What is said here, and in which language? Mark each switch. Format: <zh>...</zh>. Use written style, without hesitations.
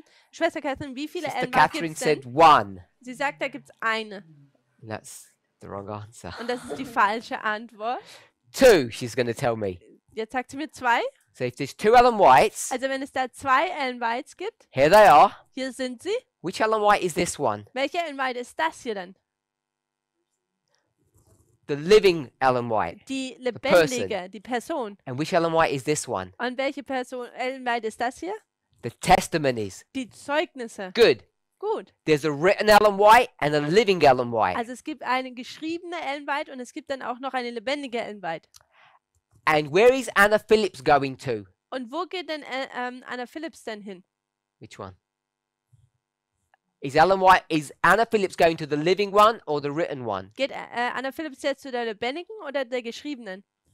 <de>Schwester Catherine, wie viele</de> <en>Sister</en> <de>Ellen White</de> <en>Catherine</en> <de>gibt es denn?</de> <en>said one.</en> <de>Sie sagt, da gibt es eine.</de> <en>That's the wrong answer.</en> <de>Und das ist die falsche Antwort.</de> <en>Two, she's going to tell me.</en> <de>Jetzt sagt sie mir 2.</de> <en>So if there's two Ellen Whites,</en> <de>Also wenn es da 2 Ellen Whites gibt,</de> <en>here they are.</en> <de>hier sind sie.</de> <en>Which Ellen White is this one?</en> <de>Welche Ellen White ist das hier denn?</de> <en>The living Ellen White.</en> <de>Die lebendige, die Person.</de> <en>And which Ellen White is this one?</en> <de>Und welche Person, Ellen White ist das hier?</de> <en>The testimonies.</en> <de>Die Zeugnisse.</de> <en>Good.</en> <de>Gut.</de> <en>There's a written Ellen White and a living Ellen White.</en> <de>Also es gibt eine geschriebene Ellen White und es gibt dann auch noch eine lebendige Ellen White.</de> <en>And where is Anna Phillips going to?</en> <de>Und wo geht denn Anna Phillips denn hin?</de> <en>Which one? Is Anna Phillips going to the living one or the written one?</en> <de>Geht Anna Phillips jetzt zu der lebendigen oder der geschriebenen?</de>